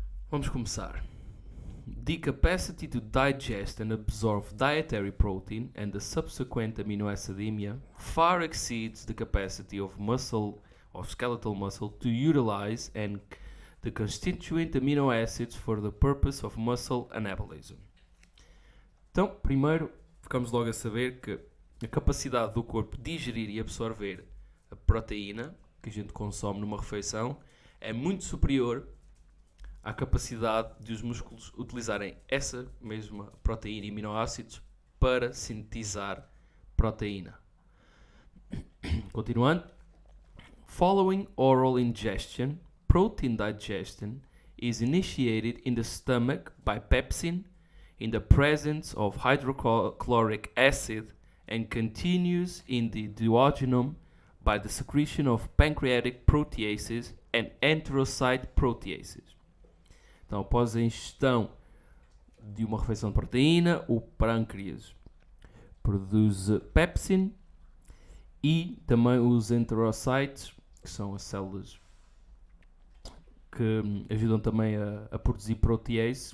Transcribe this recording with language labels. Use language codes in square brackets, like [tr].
[pt] Vamos começar. [en] The capacity to digest and absorb dietary protein and the subsequent amino acidemia far exceeds the capacity of skeletal muscle to utilize and the constituent amino acids for the purpose of muscle anabolism. [pt] Então, primeiro, ficamos logo a saber que a capacidade do corpo de digerir e absorver a proteína que a gente consome numa refeição é muito superior à capacidade de os músculos utilizarem essa mesma proteína e aminoácidos para sintetizar proteína. Continuando. [en] Following oral ingestion, protein digestion is initiated in the stomach by pepsin in the presence of hydrochloric acid and continues in the duodenum by the secretion of pancreatic proteases and enterocyte proteases. [pt] Então, após a ingestão de uma refeição de proteína, o pâncreas produz pepsin e também os enterocytes, que são as células que ajudam também a produzir proteases.